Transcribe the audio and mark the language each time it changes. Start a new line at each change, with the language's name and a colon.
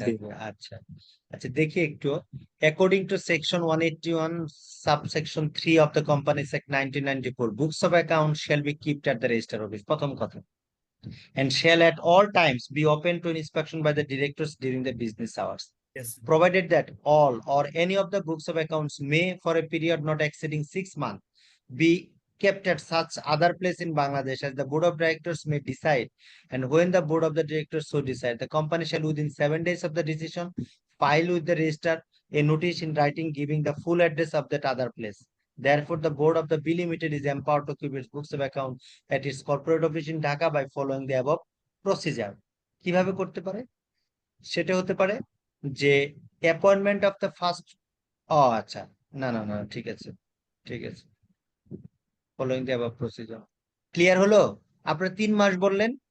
Bangla: থাকবে। আচ্ছা আচ্ছা, দেখি একটু।
English: according to section 181 subsection 3 of the companies act 1994, books of account shall be keeped at the register office,
Bangla: প্রথম কথা,
English: and shall at all times be open to inspection by the directors during the business hours, Yes. provided that all or any of the books of accounts may, for a period not exceeding 6 months, be kept at such other place in Bangladesh as the board of directors may decide, and when the board of the directors so decide, the company shall within 7 days of the decision file with the register a notice in writing giving the full address of that other place. Therefore, the board of the B Limited is empowered to keep its books of account at its corporate office in Dhaka by following the above procedure.
Bangla: কিভাবে করতে পারে? সেটা হতে পারে যে appointment of the first, ও আচ্ছা, না না না, ঠিক আছে, ঠিক আছে,
English: Following the above procedure.
Bangla: Clear হলো? আপনারা 3 মাস বললেন,